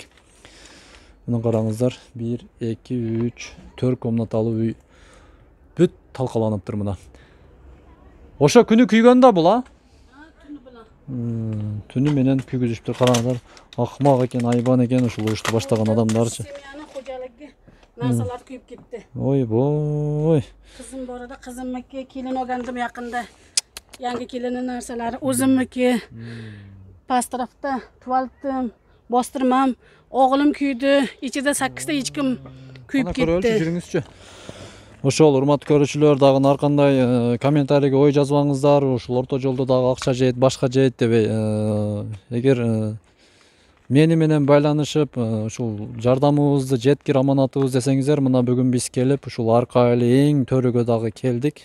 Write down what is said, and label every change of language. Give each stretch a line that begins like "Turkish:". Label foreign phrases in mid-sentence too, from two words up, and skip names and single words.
Kyrgyz: Мына караңыздар, 1, 2, 3, 4 комнаталуу үй бүт талкаланыптыр мына. Ошо күнү күйгөн да бул,
Uzbek: Түнү билан.
Kyrgyz: Түнү менен күйгүзүптүр. Караңыздар, акмак экен, айбан экен ушул урушту баштаган адамдарчы.
Uzbek: Семьяны xo'jaligi narsalar kuyib ketdi.
Kyrgyz: Ойбой.
Uzbek: Qizim bor edi, qizimniki kelin olgandim yaqinda. Yangi kelini narsalari o'zimniki. Past tarafda tuvaletim, bostirmam, o'g'lim kuydi. Ichida 8 ta echkim kuyib ketdi.
Kyrgyz: Жүрүңүзчү. Ошол урматтуу көрүүчүлөр, дагы ар кандай комментарийге ой жазбаңыздар. Ушул орто жолдо дагы акча жейт, башка жейт дебей. Эгер мени менен байланышып, ушул жардамыбызды жеткир, аманатыбыз десеңиздер, мына бүгүн биз келип, ушул арка айыл эң төрүгө дагы келдик.